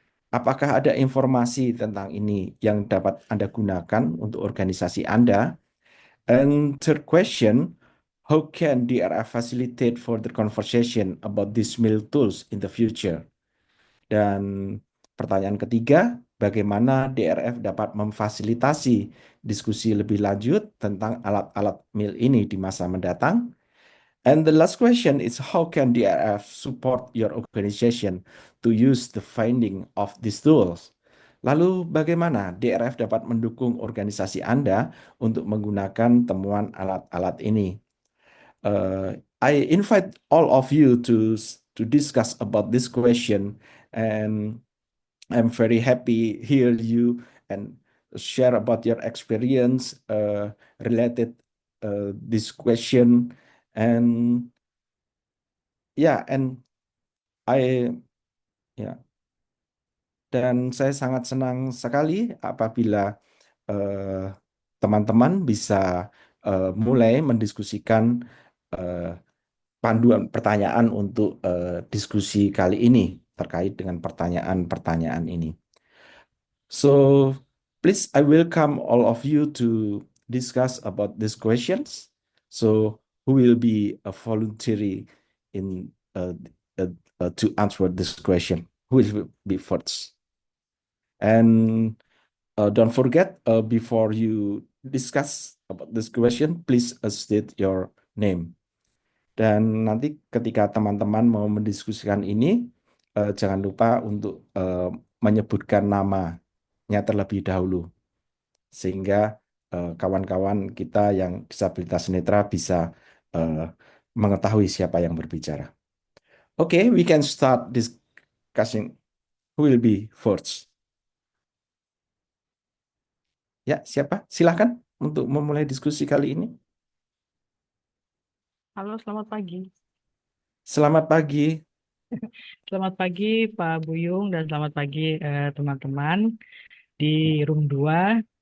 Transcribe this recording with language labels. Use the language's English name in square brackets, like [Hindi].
[Indonesian] Apakah ada informasi tentang ini yang dapat Anda gunakan untuk organisasi Anda? [English] And third question, how can DRF facilitate further conversation about these meal tools in the future? [Indonesian] Dan pertanyaan ketiga, bagaimana DRF dapat memfasilitasi diskusi lebih lanjut tentang alat-alat MIL ini di masa mendatang? [English] And the last question is, how can DRF support your organization to use the finding of these tools? [Indonesian] Lalu bagaimana DRF dapat mendukung organisasi Anda untuk menggunakan temuan alat-alat ini? [English] I invite all of you to discuss about this question, and I'm very happy hear you and share about your experience related this question. And yeah, and I yeah, [Indonesian] dan saya sangat senang sekali apabila teman-teman bisa mulai mendiskusikan panduan pertanyaan untuk diskusi kali ini terkait dengan pertanyaan-pertanyaan ini. [English] So please, I welcome all of you to discuss about these questions. So who will be voluntary in to answer this question? Who will be first? And don't forget, before you discuss about this question, please state your name. [Indonesian] Dan nanti ketika teman-teman mau mendiskusikan ini, jangan lupa untuk menyebutkan namanya terlebih dahulu, sehingga kawan-kawan kita yang disabilitas netra bisa mengetahui siapa yang berbicara. [English] Okay, we can start discussing. Who will be first? [Indonesian] Ya, siapa? Silahkan untuk memulai diskusi kali ini. Halo, selamat pagi. Selamat pagi. Selamat pagi Pak Buyung dan selamat pagi teman-teman di room 2.